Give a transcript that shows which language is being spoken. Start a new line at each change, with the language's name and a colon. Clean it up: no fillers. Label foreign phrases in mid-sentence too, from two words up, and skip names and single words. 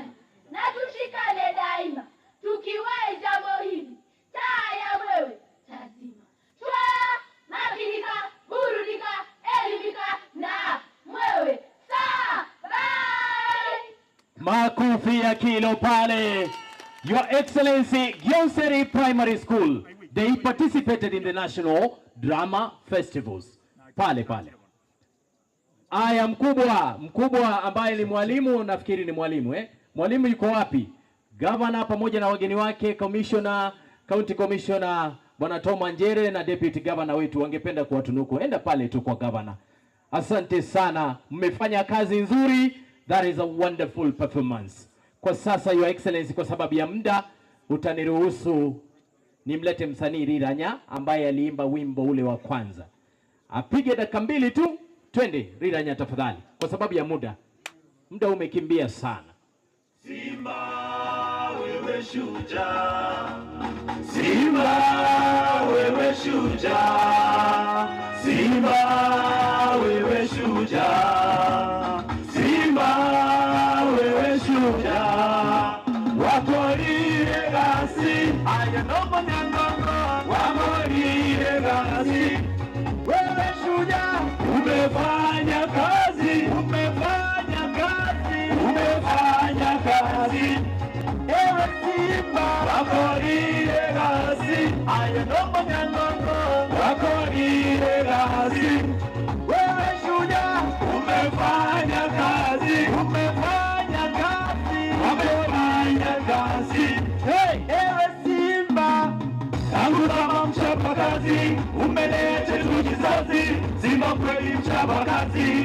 Swahili: Na tushikane daima, tukiwahi jambo hili, taa ya mwewe lazima. Makinika, burudika, elimika na mwewe. Saa bye. Makofi ya kilo pale.
English: Your Excellency, Gyonseri Primary School, they participated in the National Drama Festivals.
Swahili: Pale. Aya, mkubwa ambaye ni mwalimu, nafikiri ni mwalimu Mwalimu yuko wapi? Governor pamoja na wageni wake, Commissioner,
English: County Commissioner
Swahili: Bwana Tom Njere na
English: Deputy Governor
Swahili: wetu wangependa kuwatunuku. Enda pale tu kwa Governor. Asante sana, mmefanya kazi nzuri.
English: That is a wonderful performance.
Swahili: Kwa sasa
English: Your Excellency,
Swahili: kwa sababu ya muda utaniruhusu nimlete msanii Riranya ambaye aliimba wimbo ule wa kwanza. Apige dakika 2 tu, twende Riranya tafadhali, kwa sababu ya muda umekimbia sana. Simba wewe shujaa, Simba wewe shujaa, Simba wewe shujaa, Simba wewe shujaa,
Gusii: wakorie gasi aya nombo nyangongo, wakorie gasi
Swahili: wewe shujaa, umefanya kazi, umefanya kazi, umefanya kazi, ewe Simba
Gusii: wakorie gasi aya nombo nyangongo, wakorie gasi
Swahili: wewe shujaa, umefanya kazi, umefanya kazi, umefanya kazi, hey, ewe Simba tangu kama mchapa kazi, umelete tu kizazi, Simba kweli mchapa kazi,